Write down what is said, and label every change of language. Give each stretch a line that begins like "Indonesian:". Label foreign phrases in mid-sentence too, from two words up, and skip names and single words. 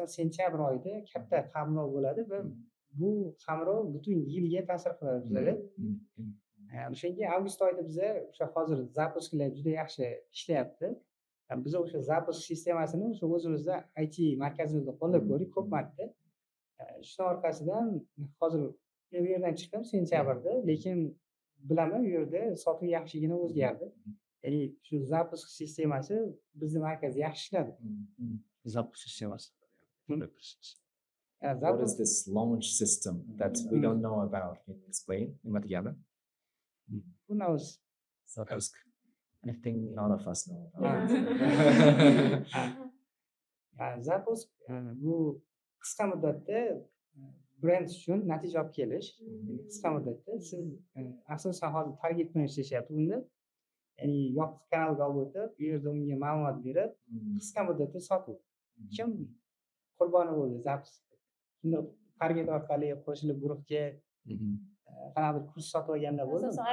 Uzbek: sentyabr oyida katta qamrov bo'ladi va bu qamrov butun yilga ta'sir qiladi bizada o'shanga avgust oyida biza o'sha hozir zapusklar juda yaxshi ishlayapti biz o'sha zapusk sistemasini o'sha o'zimizda IT markazimizda qo'llab ko'rdik ko'p marta shuni orqasidan hozir men bu yerdan chiqdim sentyabrda lekin bilaman u yerda sotuv yaxshigina o'zgardi ya'ni shu zapusk sistemasi bizni markazda yaxshi ishladi Zapusk sistemasi.
English: What is this launch system that we don't know about? Can you explain?
Uzbek: Nima degani?
English: Who knows?
Uzbek: Zapusk.
English: I think none of us know about
Uzbek: Zapusk bu qisqa muddatda brend uchun natija olib kelish qisqa muddatda siz asosan hozir target bilan ishlashyapti bunda ya'ni yopiq kanalga olib o'tib u yerda unga ma'lumot berib qisqa muddatda sotuv kim qurboni bo'ldi Zapusk shunda target orqali qo'shilib guruhga qanaqadir kurs sotib olganda bo'ldimi